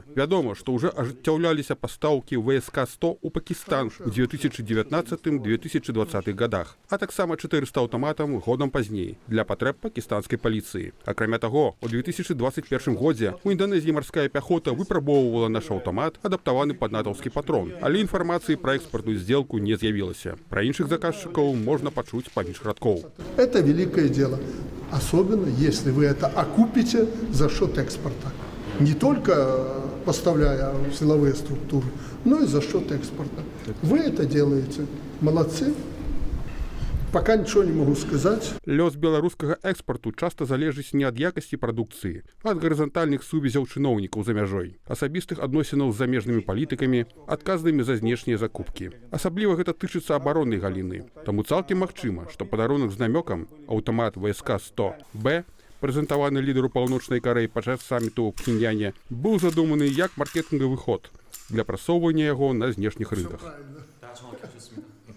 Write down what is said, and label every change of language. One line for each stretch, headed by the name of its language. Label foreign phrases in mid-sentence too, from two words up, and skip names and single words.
Belarusian: Вядома, што ўжо ажыццяўляліся пастаўкі ВСК-100 у Пакістан у 2019-2020 годах, а таксама 400 аўтаматам годам пазней для патрэб пакістанскай паліцыі. Акрамя таго, у 2021 годзе у Інданезіі марская пяхота выпрабоўвала наш аўтамат, адаптаваны пад натаўскі патрон, але інфармацыі пра экспартную здзелку не з'явілася. Пра іншых заказчыкаў можна пачуць паміж радкоў.
Russian: Это великое дело. Особенно, если вы это окупите за счет экспорта. Не только поставляя в силовые структуры, но и за счет экспорта. Вы это делаете. Молодцы. Пока ничего не могу сказать.
Belarusian: Лёс беларускага экспарту часта залежыць не ад якасці прадукцыі, а ад гарызантальных сувязяў чыноўнікаў за мяжой, асабістых адносінаў з замежнымі палітыкамі, адказнымі за знешнія закупкі. Асабліва гэта тычыцца абароннай галіны. Таму цалкам магчыма, што падарунак з намёкам аўтамат ВСК-100 Б, прэзентаваны лідару Паўночнай Карэі падчас саміту ў Пхеньяне, быў задуманы як маркетынгавы ход для прасоўвання яго на знешніх рынках.